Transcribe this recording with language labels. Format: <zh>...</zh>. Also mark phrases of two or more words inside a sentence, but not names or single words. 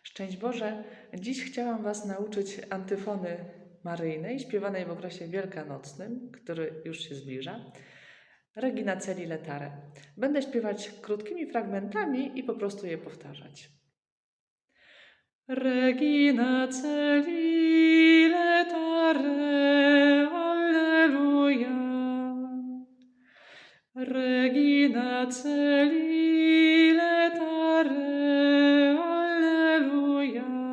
<pl>Szczęść Boże! Dziś chciałam Was nauczyć antyfony maryjnej, śpiewanej w okresie wielkanocnym, który już się zbliża.</pl> <la>Regina Coeli Laetare.</la> <pl>Będę śpiewać krótkimi fragmentami i po prostu je powtarzać.</pl> <la>Regina Coeli Laetare, Alleluja. Regina Coeli Laetare, Alleluja.</la>